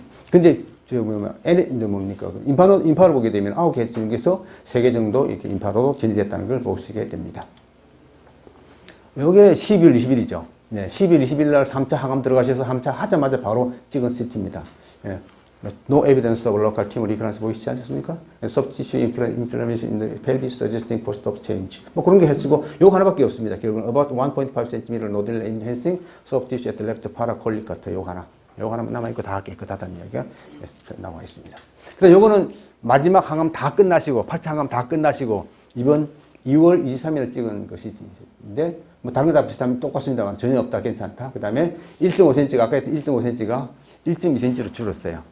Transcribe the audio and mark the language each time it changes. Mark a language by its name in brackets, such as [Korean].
[Korean] 근데, 뭡니까? 인파로 보게 되면 9개 중에서 3개 정도 이렇게 인파로 진입됐다는 걸 보시게 됩니다. 요게 12월 20일이죠. 네, 12월 20일 날 3차 항암 들어가셔서 3차 하자마자 바로 찍은 CT입니다. 예. [English] No evidence of local tumor recurrence [Korean] 보이시지 않습니까? [English] Soft tissue inflammation in the pelvis suggesting post-op change. [Korean] 그런 게 해치고 요거 하나밖에 없습니다. 결국은 [English] about 1.5cm nodal enhancing soft tissue at the left paracolic [Korean] 같아요. 요거 하나만 남아있고 다 깨끗하다는 이야기가 나와 있습니다. 그래서 요거는 마지막 항암 다 끝나시고, 8차 항암 다 끝나시고, 이번 2월 23일 찍은 것인데, 다른 거 다 비슷하면 똑같습니다만 전혀 없다, 괜찮다. 그 다음에 1.5cm가, 아까 했던 1.5cm가 1.2cm로 줄었어요.